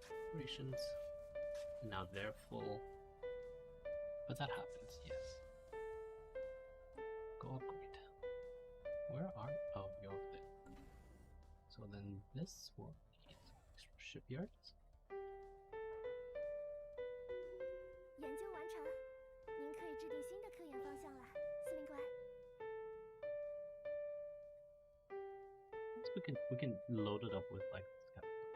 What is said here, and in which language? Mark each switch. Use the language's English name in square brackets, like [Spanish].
[English] Operations. Now they're full. But that happens, yes. Go upgrade. Where are... oh, you're over there. So then this will need extra shipyards. [Chinese] 研究完成，您可以制定新的科研方向了，司令官。 [English] We can load it up with like this kind of